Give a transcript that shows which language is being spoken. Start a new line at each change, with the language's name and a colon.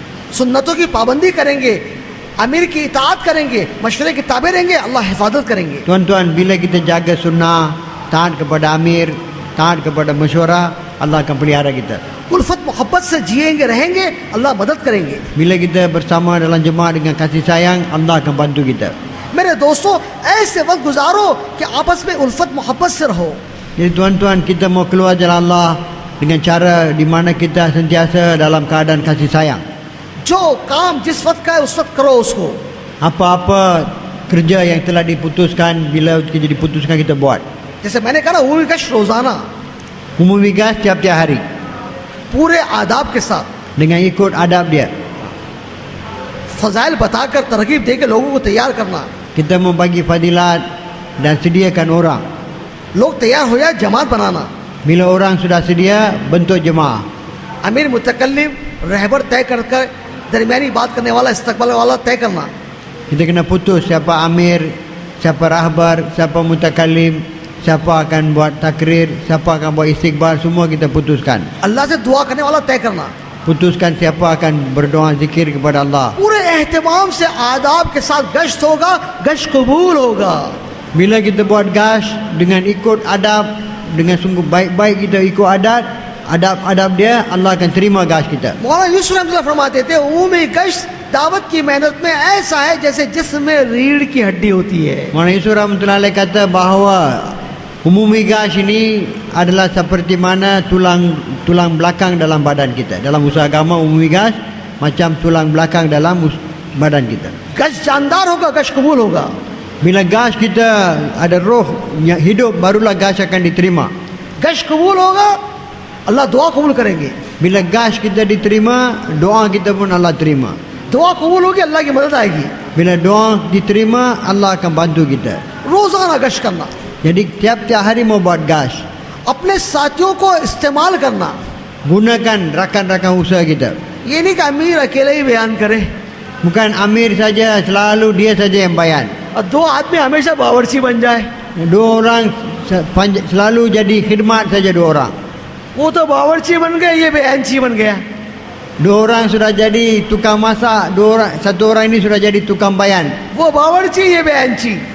Hindi: सुन्नतों की पाबंदी करेंगे, अमीर की इताअत करेंगे, मशवरे की ताबे रहेंगे, अल्लाह हिफाजत करेंगे।
Malay: Tuan-tuan, bila kita jaga sunnah, taat kepada amir, taat kepada mesyuarah, Allah akan pelihara kita.
Hindi: उल्फत मोहब्बत से जिएंगे रहेंगे, अल्लाह मदद करेंगे।
Malay: Bila kita bersama dalam jemaah dengan kasih sayang, Allah akan bantu kita.
Hindi: मेरे दोस्तों ऐसे वक्त गुजारो कि आपस में उल्फत मोहब्बत से रहो।
Malay: Jadi tuan-tuan, kita mau keluar jalan Allah dengan cara di mana kita sentiasa dalam keadaan kasih sayang.
Hindi: जो काम जिस वक्त का है उस वक्त करो उसको।
Malay: Apa-apa kerja yang telah diputuskan, bila kita diputuskan kita buat.
Hindi: जैसे मैंने कहा ना वो विकश रोजाना
Malay: Umumi gas tiap-tiap hari
Hindi: पूरे आदाब के साथ
Malay: dengan ikut adab dia.
Hindi: फजाइल बताकर तरगीब दे के लोगों को तैयार करना।
Malay: Kita membagi fadilat dan sediakan orang.
Hindi: लोग तैयार हो जाए, जमात बनाना।
Malay: Bila orang sudah sedia, bentuk jemaah.
Hindi: अमीर मुतकल्लिम रहबर तय कर दरमियानी बात करने वाला इस्तकबाल वाला तय करना।
Malay: Kita kena putus siapa amir, siapa rahbar, siapa mutakallim, siapa akan buat takrir, siapa akan buat istiqbal, semua kita putuskan.
Hindi: अल्लाह से दुआ करने वाला तय करना।
Malay: Putuskan siapa akan berdoa zikir kepada Allah.
Hindi: पूरे एहतमाम से आदाब के साथ गश्त होगा, गश्त कबूल होगा।
Malay: Bila kita buat gas dengan ikut adab, dengan sungguh baik-baik kita ikut adab dia, Allah akan terima gas kita.
Hindi: मौलाना यूसुफ रहमतुल्लाह फरमाते थे उम्मी गश्त दावत की मेहनत में ऐसा है जैसे जिस्म में रीढ़ की हड्डी होती है।
Malay: Maulana Yusuf rahmatullahi alaih kata bahawa umumi gas ini adalah seperti mana tulang belakang dalam badan kita. Dalam usaha agama, umumi gas macam tulang belakang dalam badan kita.
Hindi: गश जानदार होगा, गश कबूल होगा.
Malay: Bila gas kita ada roh yang hidup, barulah gas akan diterima.
Hindi: गश कबूल होगा, अल्लाह दुआ कबूल करेंगे.
Malay: Bila gas kita diterima, doa kita pun Allah terima.
Hindi: दुआ कबूल होगी, अल्लाह की मदद आएगी.
Malay: Bila doa diterima, Allah akan bantu kita.
Hindi: रोजाना गश करना,
Malay: Jadi tiap-tiap hari mau buat gas.
Hindi: अपने साथियों को इस्तेमाल करना.
Malay: Gunakan rakan-rakan usaha kita.
Hindi: ये नहीं कि अमीर अकेले ही बयान करे
Malay: Bukan Amir saja, selalu dia saja yang bayan.
Hindi: और दो आदमी हमेशा बावर्ची बन जाए.
Malay: Dua orang selalu jadi khidmat saja dua orang.
Hindi: वो तो बावर्ची बन गए, ये बयानची बन गया.
Malay: Dua orang sudah jadi tukang masak, satu orang ini sudah jadi tukang bayan.
Hindi: वो बावर्ची, ये बयानची.